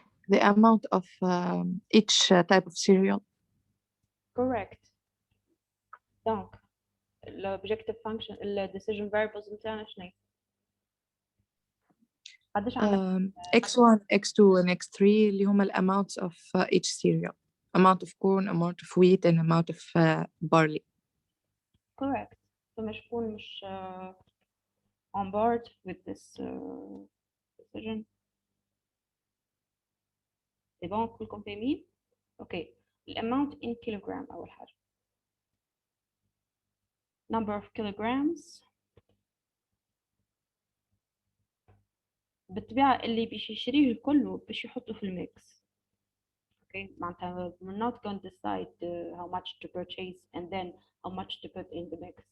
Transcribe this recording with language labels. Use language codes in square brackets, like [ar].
[en] The amount of each type of cereal. Correct. [ar] Donc الobjective function ال decision variables نتاعنا شنو؟ قداش عندنا؟ [en] X1, X2 and X3 اللي هما ال amounts of each cereal. Amount of corn, amount of wheat and amount of barley. Correct. [ar] فما شكون مش [en] on board with this decision. [fr] C'est bon [ar] كلكم فاهمين؟ اوكي الاماونت [en] in kilogram [ar] اول حاجة. [en] Number of kilograms. [ar] بالطبيعة اللي باش يشريه الكل باش يحطه في الميكس. [en] Okay, معناتها we're not going to decide how much to purchase and then how much to put in the mix.